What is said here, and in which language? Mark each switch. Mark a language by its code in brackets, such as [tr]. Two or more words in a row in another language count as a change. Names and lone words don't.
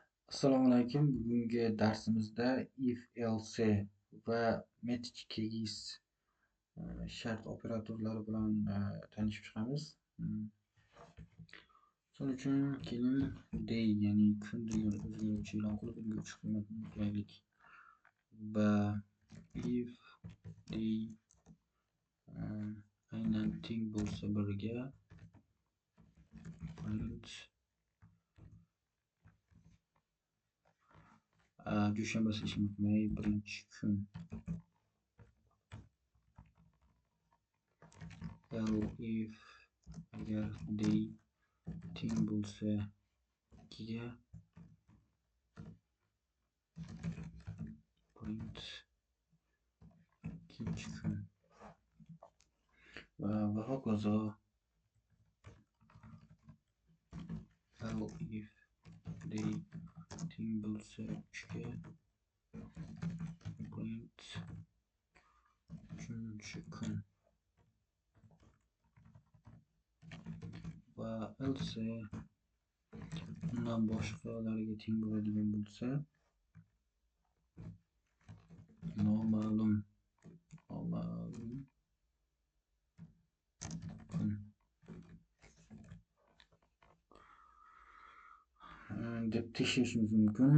[uz] Assalomu alaykum. Bugungi darsimizda if, else va [en] match case [uz] shart operatorlari bilan tanishib chiqamiz. Shuning uchun keling day, ya'ni kun degan o'zgaruvchi e'lon qilib, unga 3 qiymatni yuklaylik. Va [en] if day [uz] aynan teng bo'lsa 1 ga print dushanbasi ish bitmay birinchi kun if agar day teng bo'lsa 2 ga print ikkinchi kun va hokazo. [en] if day [uz] teng bo'lsa 3 ga print uchinchi kun va else undan boshqalarga teng bo'ladigan bo'lsa noma'lum kun deb tekshirishimiz mumkin.